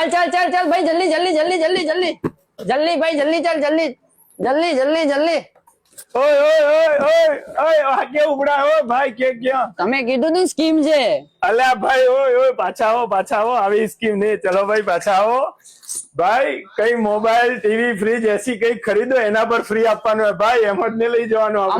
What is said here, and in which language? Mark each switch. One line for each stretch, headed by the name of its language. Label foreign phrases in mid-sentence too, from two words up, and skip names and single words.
Hindi: चल चल चल भाई जल्दी जल्दी जल्दी जल्दी जल्दी जल्दी भाई जल्दी चल जल्दी जल्दी जल्दी जल्दी
Gujarati: ઓય ઓય ઓય ઓય ઓય આ કેવું ઉડાયો ભાઈ કે ક્યાં તમે કીધું ને સ્કીમ છે અલ્યા ભાઈ ઓય ઓય પાછા આવો આવી સ્કીમ નહીં ચલો ભાઈ પાછા આવો ભાઈ કઈ મોબાઈલ ટીવી ફ્રીજ એસી કઈ ખરીદો એના પર ફ્રી આપવાનું હોય ભાઈ એમ જ નહીં લઈ જવાનું આપણે